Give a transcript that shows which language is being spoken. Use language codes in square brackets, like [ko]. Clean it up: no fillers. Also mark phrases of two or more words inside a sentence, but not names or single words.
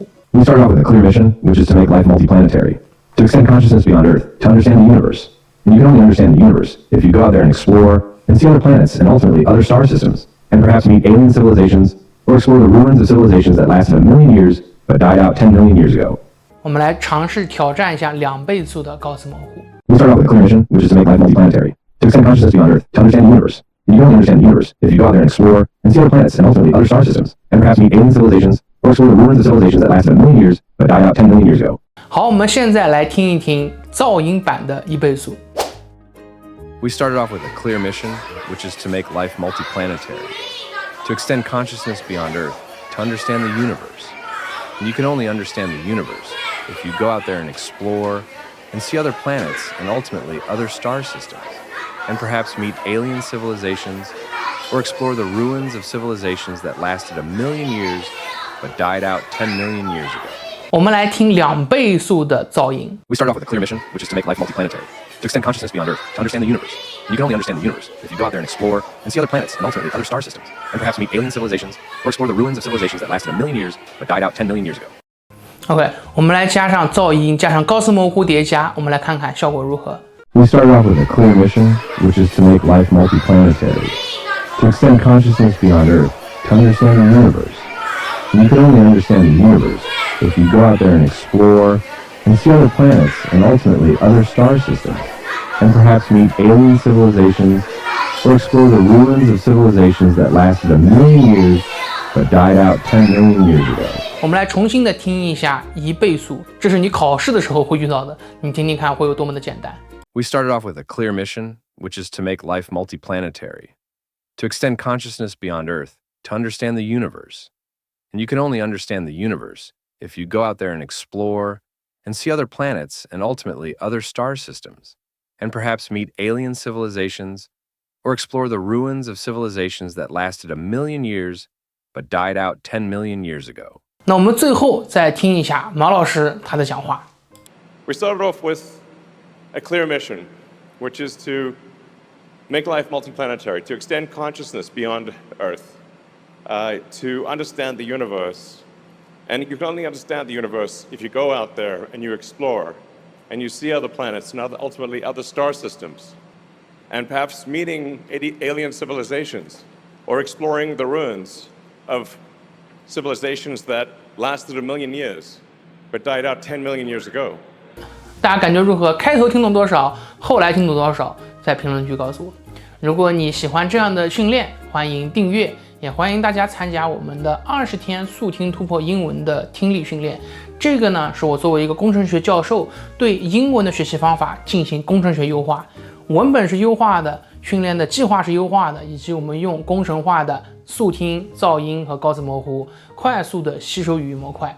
[en] We started off with a clear mission, which is to make life multiplanetary, to extend consciousness beyond Earth, to understand the universe. And you can only understand the universe if you go out there and explore and see other planets and ultimately other star systems, and perhaps meet alien civilizations or explore the ruins of civilizations that lasted 1 million years but died out 10 million years ago. [zh] 我們來嘗試挑戰一下2倍速的高斯模糊。 [en] We started off with a clear mission, which is to make life multiplanetary, to extend consciousness beyond Earth, to understand the universe. And you can only understand the universe if you go out there and explore and see other planets and ultimately other star systems, and perhaps meet alien civilizations or explore the ruins of civilizations that lasted 1 million years but died out 10 million years ago. [zh] 好，我们現在來聽一聽噪音版的1倍速。 [en] We started off with a clear mission, which is to make life multiplanetary, to extend consciousness beyond Earth, to understand the universe. And you can only understand the universe if you go out there and explore and see other planets and ultimately other star systems, and perhaps meet alien civilizations or explore the ruins of civilizations that lasted 1 million years but died out 10 million years ago. [zh] 我們來聽2倍速的噪音。 [en] We started off with a clear mission, which is to make life multiplanetary, to extend consciousness beyond Earth, to understand the universe. And you can only understand the universe if you go out there and explore and see other planets and ultimately other star systems, and perhaps meet alien civilizations or explore the ruins of civilizations that lasted 1 million years but died out 10 million years ago. [zh] OK， 我們來加上噪音，加上高斯模糊疊加，我們來看看效果如何。 [en] We started off with a clear mission, which is to make life multiplanetary, to extend consciousness beyond Earth, to understand the universe. And you can only understand the universe if you go out there and explore and see other planets and ultimately other star systems, and perhaps meet alien civilizations or explore the ruins of civilizations that lasted 1 million years but died out 10 million years ago. [zh] 我们来重新的听一下1倍速，这是你考試的時候會遇到的，你聽聽看會有多麼的簡單。 [en] We started off with a clear mission, which is to make life multiplanetary, to extend consciousness beyond Earth, to understand the universe. And you can only understand the universe if you go out there and explore and see other planets and ultimately other star systems, and perhaps meet alien civilizations or explore the ruins of civilizations that lasted 1 million years but died out 10 million years ago. [zh] 那我们最後再聽一下毛老師他的講話。 [en] We started off with a clear mission, which is to make life multiplanetary, to extend consciousness beyond Earth, to understand the universe. And you can only understand the universe if you go out there and you explore, and you see other planets and ultimately other star systems, and perhaps meeting alien civilizations or exploring the ruins of civilizations that lasted 1 million years but died out 10 million years ago. [zh] 大家感覺如何？開頭聽懂多少？後來聽懂多少？在評論區告訴我。如果你喜歡這樣的訓練，歡迎訂閱，也歡迎大家參加我們的20天速聽突破英文的聽力訓練。這個呢，是我作為一個工程學教授對英文的學習方法進行工程學優化，文本是優化的，訓練的計劃是優化的，以及我們用工程化的速聽、噪音和高斯模糊，快速的吸收語義模塊。